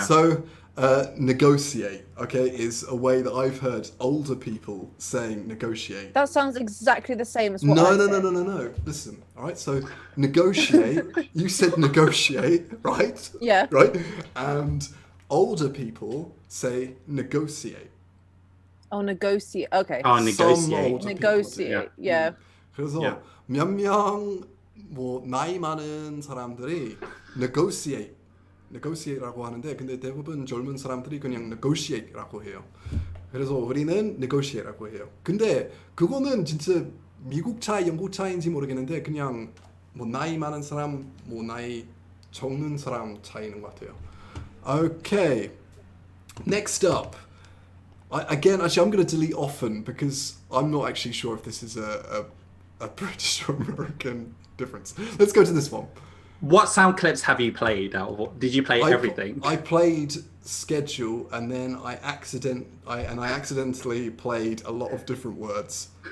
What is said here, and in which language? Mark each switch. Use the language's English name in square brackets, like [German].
[English] So negotiate, okay, is a way that I've heard older people saying negotiate. That sounds exactly the same as what No. Listen, all right. So negotiate. You said negotiate, right? Yeah. Right. And older people say negotiate. Oh, negotiate. Okay. Oh, negotiate. Negotiate. Yeah. [Korean] 그래서 몇 명 뭐 나이 많은 사람들이 negotiate라고 하는데 근데 대부분 젊은 사람들이 그냥 negotiate라고 해요. 그래서 우리는 negotiate라고 해요. 근데 그거는 진짜 미국 차이, 영국 차이인지 모르겠는데 그냥 뭐 나이 많은 사람, 뭐 나이 적는 사람 차이인 것 같아요. [English] Okay. Next up. Again, actually, I'm going to delete often because I'm not actually sure if this is a British or American difference. Let's go to this one. What sound clips have you played? Did you play everything? I played schedule, and then I accidentally played a lot of different words.